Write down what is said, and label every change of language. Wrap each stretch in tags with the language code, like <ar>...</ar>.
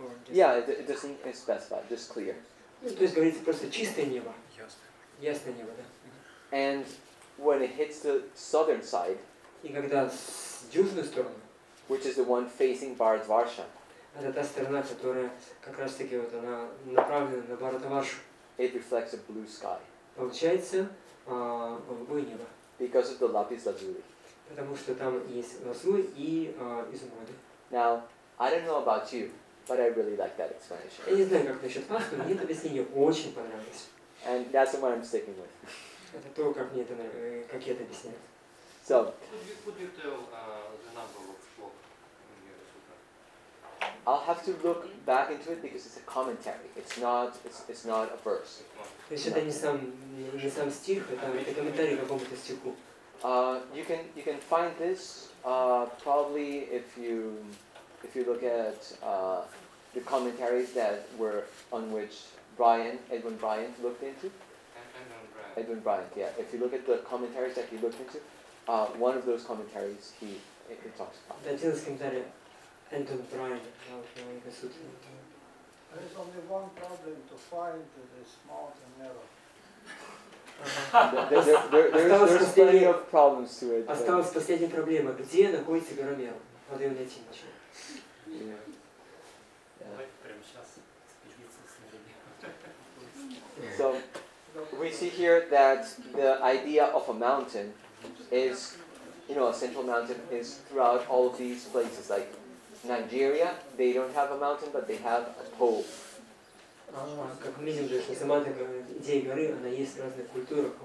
<en>Yeah, it doesn't specify, just clear.</en> <ru>Ну, то есть говорится просто чистое небо. Ясное небо, да.</ru> <en>And when it hits the southern side,</en> <ru>И когда с южной стороны,</ru> <en>which is the one facing Bharatvarsha,</en> <ru>это та сторона, которая как раз таки вот она направлена на Бхаратаваршу,</ru> <en>it reflects a blue sky</en> <ru>получается голубое небо.</ru> <en>because of the lapis lazuli.</en> <ru>Потому что там есть лазурь и изумруды.</ru> <en>Now, I don't know about you, but I really like that</en> <ru>Я</ru> <en>explanation.</en> <ru>не знаю, как насчет вас, но мне это объяснение очень понравилось.</ru> <en>And that's the one I'm sticking with.</en> <ru>Это то, как мне это, как я это объясняю.</ru> <en>So, Could you tell the number of sloka in your sutra? I'll have to look back into it because it's a commentary. It's not a verse.</en> <ru>То есть это не сам стих, это комментарий к какому-то стиху.</ru> <en>You can find this probably if you look at the commentaries that were on which Edwin Bryant looked into. Edwin Bryant, yeah. If you look at the commentaries that he looked into, one of those commentaries it talks about.</en> <ru>Это один из комментариев Эдвин Брайан на Йога-сутре.</ru> <en>There is only one problem to find this mountain mirror. There's plenty of problems to it.</en> <ru>Осталась последняя проблема. Где находится гора Меру? Надо ее найти ничего. Давайте прямо сейчас экспедицию снарядим.</ru> <en>So we see here that the idea of a mountain is, a central mountain is throughout all of these places. Like Nigeria, they don't have a mountain, but they have a pole.</en> <ru>Как мы видим, что сама такая идея горы, она есть в разных культурах.</ru>